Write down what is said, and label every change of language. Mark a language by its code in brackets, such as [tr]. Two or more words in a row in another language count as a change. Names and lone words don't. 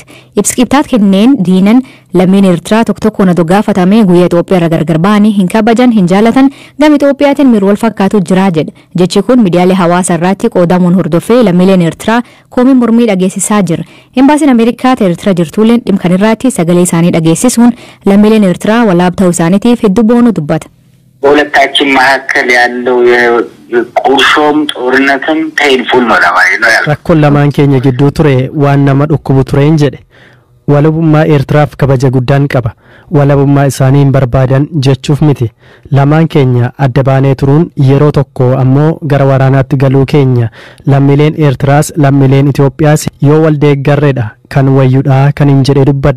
[om] Ibsa kenneen Diinan lammiin Eertiraa tokko tokkoon adoo gaafatame guyyaa Itoophiyaa irra gargar ba'anii hin kabajan hin jaalatan gama Itoophiyaatiin miira wal fakkaatu jira jedha. Jechi kun miidiyaalee hawaasaa irratti qoodamuun hordofee lammiileen Eertiraa komii mormii dhageessisaa jira. Embaasiin Ameerikaa Eertiraa jirtuuleen dhimma kanarratti sagalee isaanii dhageessisuun lammiileen Eertiraa walaab ta'uu isaaniitiif hedduu boonu dubbata. [am] በሁለታችን መካከል ያለው ቁርሾም ጦርነትም ፔንፉል ነው ለማለት ነው ያለው። [om] Rakkoon lamaan keenya gidduu ture waan nama dhukkubu tureen jedhe. Walabummaa Eertiraaf kabaja guddaan qaba. Walabummaa isaanii hin barbaadan jechuuf miti. Lamaan keenya adda baanee turuun yeroo tokko ammoo gara waraanaatti galuu keenya lammiileen Eertiraas lammiileen Itoophiyaas yoo wal deeggarreedha kan wayyuudhaa kan hin jedhe dubbadhe.